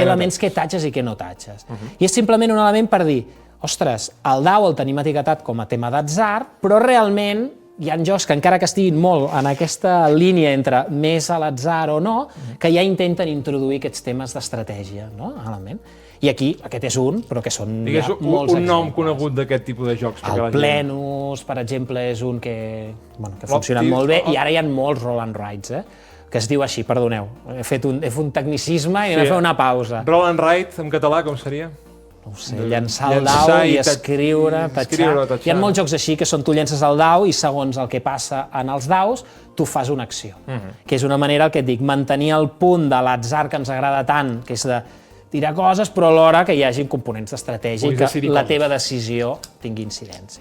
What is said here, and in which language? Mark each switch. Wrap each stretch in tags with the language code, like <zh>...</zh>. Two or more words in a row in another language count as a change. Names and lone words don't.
<ca>elements que tatxes i que no tatxes. I és simplement un element per dir, ostres, el dau el tenim etiquetat com a tema d'atzar, però realment hi ha jocs que encara que estiguin molt en aquesta línia entre més a l'atzar o no, que ja intenten introduir aquests temes d'estratègia, no? I aquí, aquest és un, però que són molts exemples. Un nom conegut d'aquest tipus de jocs. El Plenus, per exemple, és un que ha funcionat molt bé, i ara hi ha molts</ca> <en>roll and writes,</en> <ca>que es diu així, perdoneu. He fet un tecnicisme i he fet una pausa.</ca> <en>Roll and write,</en> <ca>en català, com seria? No ho sé, llançar el dau i escriure, tatxar. Hi ha molts jocs així que són tu llences el dau i segons el que passa en els daus, tu fas una acció. Que és una manera, el que et dic, mantenir el punt de l'atzar que ens agrada tant, que és de tirar coses, però alhora que hi hagi components d'estratègia i que la teva decisió tingui incidència.</ca>